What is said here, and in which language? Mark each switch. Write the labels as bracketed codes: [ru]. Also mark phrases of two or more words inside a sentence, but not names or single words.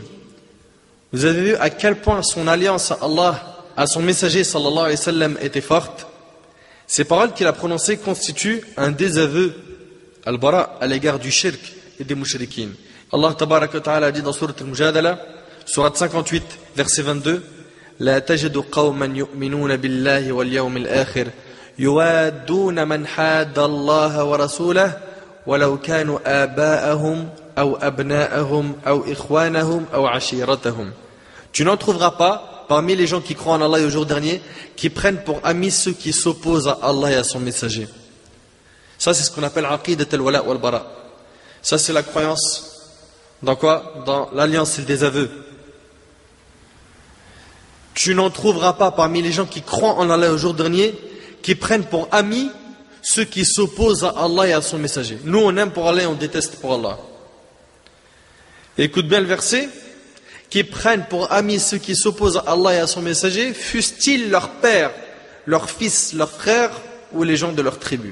[fr] Vous avez vu à quel point son alliance à Allah, à son messager [ar] صلى الله عليه وسلم [fr] était forte? Ces paroles qu'il a prononcées constituent un désaveu al-bara à l'égard du shirk et des mushrikines. [ar] الله تبارك وتعالى [fr] dit dans [ar] Surat al-Mujadala, Surat 58, verset 22, لا تجد قوما يؤمنون بالله واليوم الآخر يوادون من حاد الله ورسوله ولو كانوا آباءهم أو أبناءهم أو إخوانهم أو عشيرتهم. [fr] Tu n'en trouveras pas parmi les gens qui croient en Allah et au jour dernier qui prennent pour amis ceux qui s'opposent à Allah et à son messager. Ça c'est ce qu'on appelle [ar] عقيدة الولاء والبراء. [fr] Ça c'est la croyance dans quoi? Dans l'alliance et le désaveu. Tu n'en trouveras pas parmi les gens qui croient en Allah et au jour dernier qui prennent pour amis ceux qui s'opposent à Allah et à son messager. Nous on aime pour Allah et on déteste pour Allah. Et écoute bien le verset, qui prennent pour amis ceux qui s'opposent à Allah et à son messager, fussent-ils leur père, leur fils, leurs frères ou les gens de leur tribu.